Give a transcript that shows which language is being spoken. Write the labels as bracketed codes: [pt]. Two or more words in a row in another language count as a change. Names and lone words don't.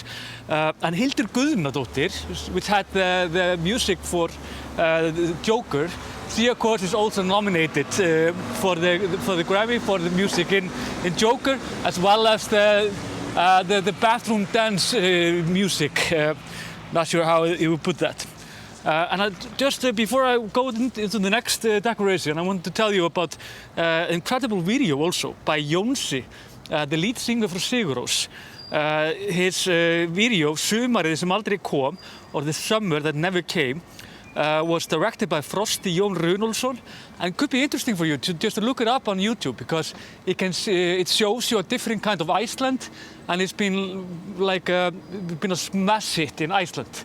[en] And Hildur Guðnadóttir, which had the music for Joker, she of course is also nominated for the Grammy for the music in Joker, as well as the bathroom dance music. Not sure how you would put that. And just before I go into the next decoration, I want to tell you about an incredible video also by Jónsi, the lead singer for Sigur Rós. His video, Sumarið sem aldrei kom, or The Summer That Never Came, was directed by Frosti Jón Runolfsson, and could be interesting for you to just look it up on YouTube, because it shows you a different kind of Iceland, and it's been like been a smash hit in Iceland.